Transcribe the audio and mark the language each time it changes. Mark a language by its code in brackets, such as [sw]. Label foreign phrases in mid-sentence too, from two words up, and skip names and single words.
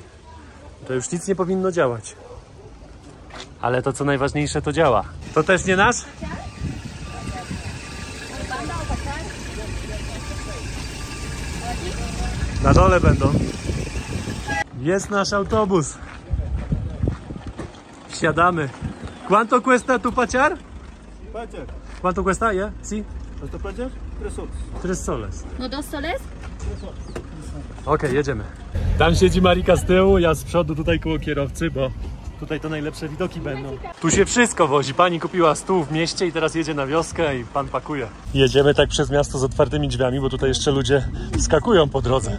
[pl] To już nic nie powinno działać. Ale to co najważniejsze to działa. To też nie nasz? Na dole będą. Jest nasz autobus. Wsiadamy. [es] ¿Cuánto cuesta tu paciar? Paciar. ¿Cuánto cuesta? Yeah? Sí. ¿Hasta paciar? 3 soles. 3 soles. No 2 soles? [pl] Okej, jedziemy. Tam siedzi Marika z tyłu, ja z przodu tutaj koło kierowcy, bo tutaj to najlepsze widoki będą. Tu się wszystko wozi. Pani kupiła stół w mieście i teraz jedzie na wioskę i pan pakuje. Jedziemy tak przez miasto z otwartymi drzwiami, bo tutaj jeszcze ludzie wskakują po drodze.